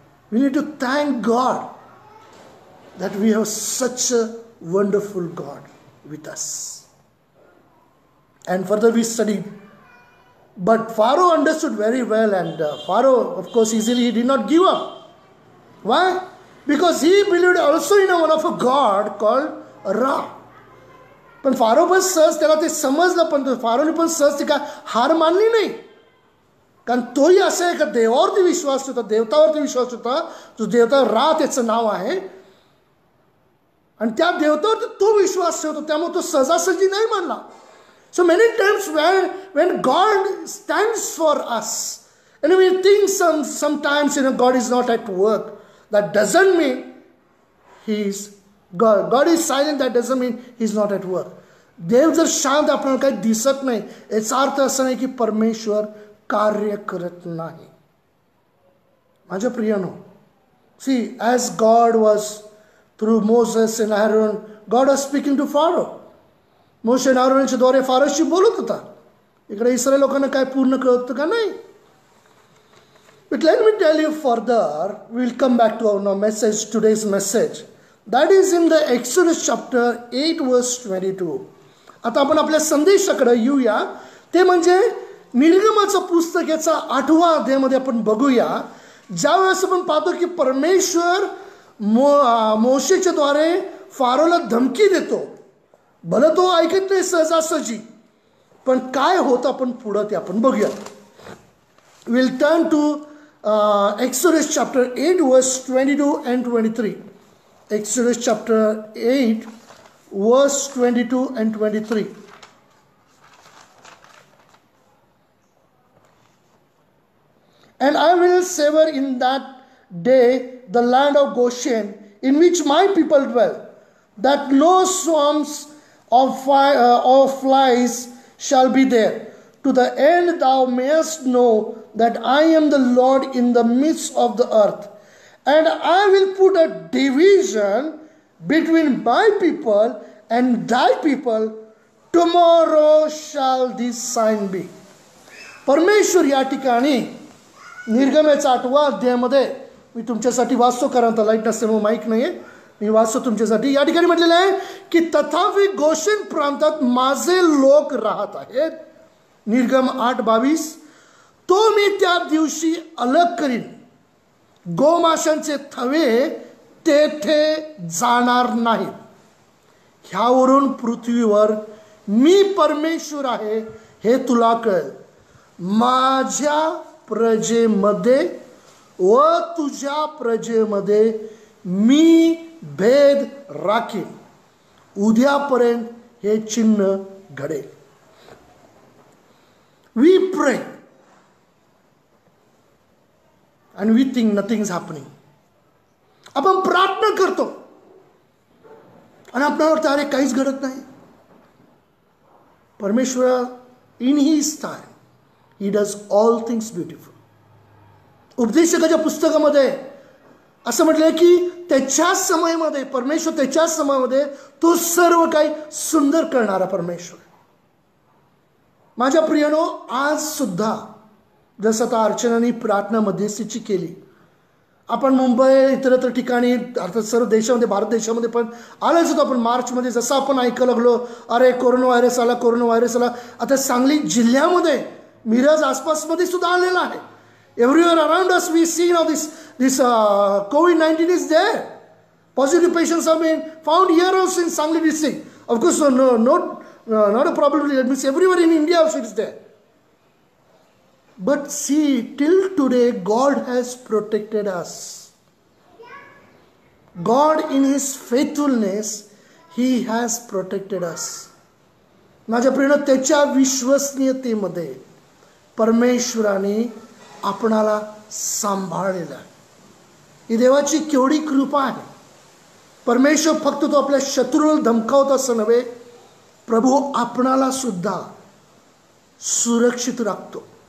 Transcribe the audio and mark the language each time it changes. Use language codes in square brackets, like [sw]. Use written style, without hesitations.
[en] We need to thank God that we have such a wonderful God with us. And further we studied. But Pharaoh understood very well, and Pharaoh, of course, easily he did not give up. Why? Because he believed also in one of a God called Ra. [mr] पण pharaoh पण सहज त्याला ते समजलं, पण फारोने पण सहज ती काय हार मानली नाही. कारण तोही असं आहे का देवावरती विश्वास होता, देवतावरती विश्वास होता, जो देवता रा त्याचं नाव आहे, आणि त्या देवतावरती तो विश्वास ठेवतो, त्यामुळे तो सहजासहजी नाही मानला. [en] So many times when God stands for us, and we think sometimes God is not at work, that doesn't mean God is silent, that doesn't mean he's not at work. [mr] देव जर शांत आपल्याला काही दिसत नाही, याचा अर्थ असा नाही की परमेश्वर कार्य करत नाही. माझ्या प्रियानो, [en] see, as God was through Moses and Aaron, God was speaking to Pharaoh. [mr] मोशे आणि आरोनच्या द्वारे फारोशी बोलत होता. इकडे इस्रायल लोकांना काय पूर्ण कळत का नाही. [en] But let me tell you further, we will come back to our message, today's message. That is in the Exodus chapter 8 verse 22. [mr] आता आपण आपल्या संदेशाकडे येऊया. ते म्हणजे निर्गमाचं पुस्तक याचा 8व्या अध्यायामध्ये आपण बघूया. ज्यावेळेस आपण पाहतो की परमेश्वर मोशेच्या द्वारे फारोला धमकी देतो. भलं तो ऐकत नाही सहजासहजी, पण काय होतं आपण पुढं ते आपण बघूया. [en] Will turn to Exodus chapter 8 verse 22 and 23. Exodus chapter 8 verse 22 and 23. And I will sever in that day the land of Goshen in which my people dwell, that no swarms of flies shall be there. to the end thou mayest know that I am the Lord in the midst of the earth. And I will put a division between my people and thy people. Tomorrow shall this sign be. [mr] परमेश्वर या ठिकाणी निर्गमेच्या 8व्या अध्यायामध्ये मी तुमच्यासाठी वाचतो, कारण आता light नसल्यामुळे mic नाही आहे, मी वाचतो तुमच्यासाठी. या ठिकाणी म्हटलेलं आहे की तथापि गोशेन प्रांतात माझे लोक राहत आहेत. निर्गम 8:22. तो मी त्या दिवशी अलग करीन, गोमाशांचे थवे तेथे जाणार नाहीत. ह्यावरून पृथ्वीवर मी परमेश्वर आहे हे तुला कळेल. माझ्या प्रजेमध्ये व तुझ्या प्रजेमध्ये मी भेद राखीन. उद्यापर्यंत हे चिन्ह घडेल. [en] We pray and we think nothing is happening. [mr] आपण प्रार्थना करतो आणि आपल्याला वाटतं अरे काहीच घडत नाही. [en] परमेश्वर in his time he does all things beautiful. [mr] उपदेशकाच्या पुस्तकामध्ये असं म्हटलंय की त्याच्या समयामध्ये परमेश्वर, त्याच्या समयामध्ये तो सर्व काही सुंदर करणारा परमेश्वर. माझ्या प्रियानो, आज सुद्धा जसं आता अर्चनाने प्रार्थना मध्यस्थीची केली, आपण मुंबई इतरत्र ठिकाणी अर्थात सर्व देशामध्ये, भारत देशामध्ये पण आलाच होतो आपण मार्चमध्ये. जसं आपण ऐकायला लागलो अरे कोरोना व्हायरस आला, कोरोना व्हायरस आला. आता सांगली जिल्ह्यामध्ये मिरज आसपासमध्ये सुद्धा आलेला आहे. [en] Everywhere around us we see now this COVID-19 is there. Positive patients have been found here also in Sangli district. Of course not a problem. It means everywhere in India also it is there. But see, till today God has protected us. God in his faithfulness, he has protected us. [mr] माझ्या प्रिय, त्याच्या विश्वसनीयतेमध्ये परमेश्वराने आपणाला सांभाळलेला. ही देवाची केवढी कृपा आहे. परमेश्वर फक्त तो आपल्या शत्रूला धमकावत असं नव्हे, प्रभू आपणाला सुद्धा सुरक्षित राखतो.